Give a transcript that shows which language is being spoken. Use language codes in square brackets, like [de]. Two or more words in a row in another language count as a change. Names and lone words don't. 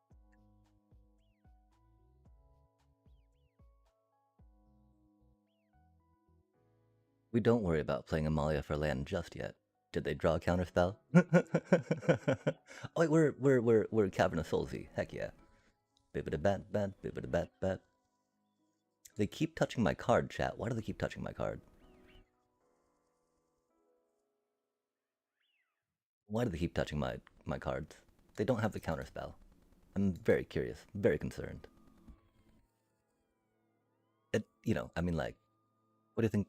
[en] We don't worry about playing Amalia for land just yet. Did they draw a counterspell? Oh wait, we're Cavern of Soulsy. Heck yeah. Bibbida bat bat, bibbida bat bat. They keep touching my card, chat. Why do they keep touching my card? Why do they keep touching my cards? They don't have the counterspell. I'm very curious, very concerned. I mean, like, what do you think?